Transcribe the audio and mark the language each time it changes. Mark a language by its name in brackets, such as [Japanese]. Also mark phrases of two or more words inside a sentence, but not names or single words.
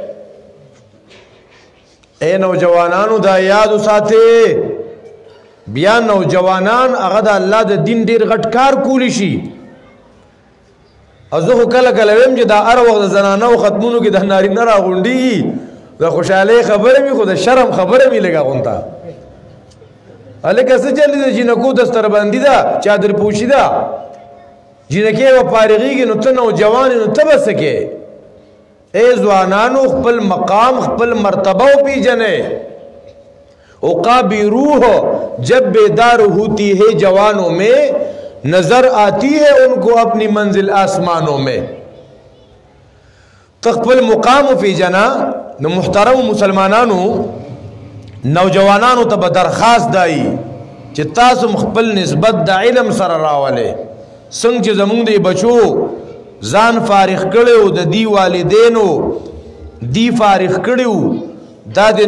[Pashto] اے نوجوانانو دا یاد وساتئ بیا نوجوانان هغه د الله د دین ډېر غټ کار کولی شي او زه خو کله کله ویم چې دا هر وخت د زنانو ختمونو کې د نارینه راغونډېږي د خوشحالۍ خبره مې خو د شرم خبره مې لږه غونته هلکه څه چل دی جینکو دستربندي ده چادر پوشي ده جنکه و فارغیږي نو ته نوجوان نو ته بس کې اے ځوانانو خپل مقام خپل مرتبہ پیژنې [Urdu] عقابی روح جب بیدار ہوتی ہے جوانوں میں نظر آتی ہے ان کو اپنی منزل آسمانوں میں [Pashto] تخپل مقام پیژنا نو محترم مسلمانانو نوجوانانو ته درخواست دای چې تاسو خپل نسبت د علم سره راولې څنګه چې زمونږ دی بچو ځان فارغ کړو د دی والدینو دی فارغ کړو دا د